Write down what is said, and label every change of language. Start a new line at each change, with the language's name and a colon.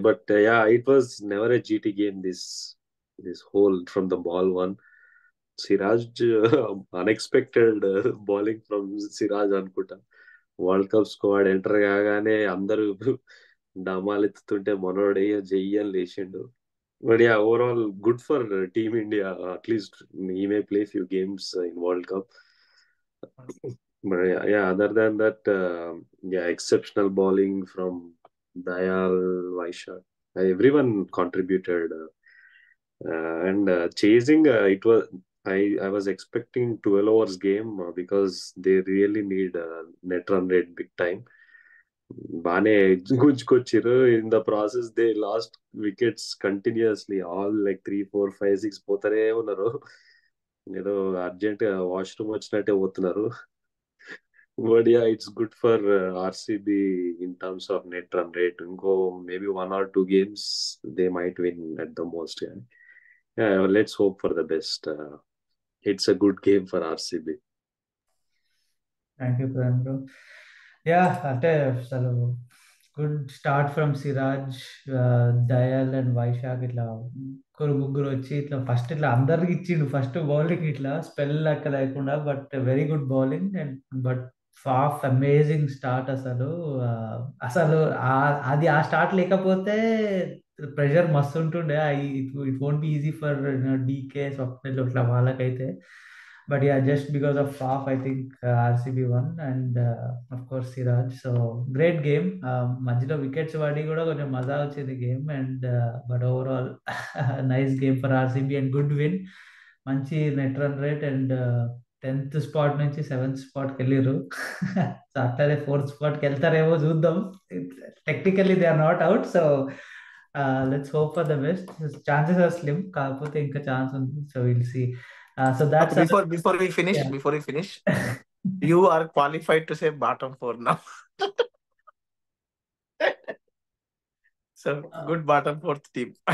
English: But yeah, it was never a GT game this whole from the ball one. Siraj unexpected bowling from Siraj
Telugu: అనుకుంటా. World cup squad enter కాగానే అందరూ డమాలెత్తుతుంటే మనోడే జయ్యని లేచిండు.
English: But yeah, overall good for Team India. At least he may play few games in World Cup. But yeah, other than that, yeah, exceptional bowling from Dayal, Vaishak. Everyone contributed, and chasing. It was I was expecting 12 hours game because they really need net run rate big time.
Telugu: బానే గుంజుకొచ్చిర్రు.
English: In the process they last wickets continuously.
Telugu: All like 3, 4, 5, 6 పోతానే ఉన్నారు. ఏదో urgent washroom వచ్చినట్టే పోతున్నారు.
English: But yeah, it's good for RCB in terms of net run rate. ఇంకో maybe 1 or 2 games they might win at the most. Let's hope for the best. It's a good game for RCB. Thank you Praveen bro.
Telugu: అంటే అసలు
English: Good start from Siraj, Dayal and Vyshak.
Telugu: ఇట్లా ముగ్గురు వచ్చి ఇట్లా first ఇట్లా అందరికి ఇచ్చిండు ఫస్ట్ బౌలింగ్, ఇట్లా స్పెల్ లెక్క లేకుండా.
English: But very good bowling and but Faf amazing start అసలు.
Telugu: అసలు అది ఆ స్టార్ట్ లేకపోతే ప్రెషర్ మస్తు ఉంటుండే.
English: It won't be easy for DK Swapnil ఇట్లా వాళ్ళకైతే. But yeah, just because of Faf, I think RCB won, and of course Siraj. So great game.
Telugu: మధ్యలో వికెట్స్ పడి కూడా కొంచెం మజా వచ్చింది
English: Game. And but overall nice game for RCB and good win. మంచి net run rate and
Telugu: 10th spot నుంచి 7th స్పాట్కి వెళ్ళారు. So అట్లనే 4th స్పాట్కి వెళ్తారేమో చూద్దాం.
English: Technically they are not out. So let's hope for the best. Chances are slim,
Telugu: కాకపోతే ఇంకా chance ఉంది.
English: So will see. So that's Before we finish, you are qualified to say bottom four now. So good bottom fourth team.